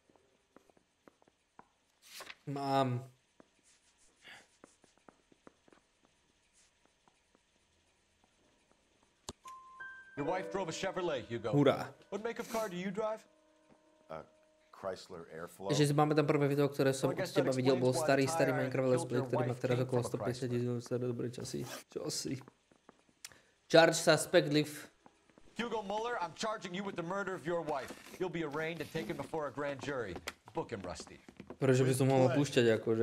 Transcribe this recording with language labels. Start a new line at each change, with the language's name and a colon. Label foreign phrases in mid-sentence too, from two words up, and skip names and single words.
Slovak: Mám.
English: Your wife drove a Chevrolet, Hugo.
Slovak: Hurá.
English: What make of car do you drive? Chrysler Airflow.
Slovak: Ešte si pamätám prvé video, ktoré som od teba videl, bol starý Minecraft Let's Play, ktorý má teraz okolo 150 000 dobré časy. Čo si?
English: Charge suspect live. Hugo Muller, I'm charging you with the murder of your wife. You'll be arraigned and taken before a grand jury. Book him, Rusty.
Slovak: Prečo by som mohol púšťať, akože?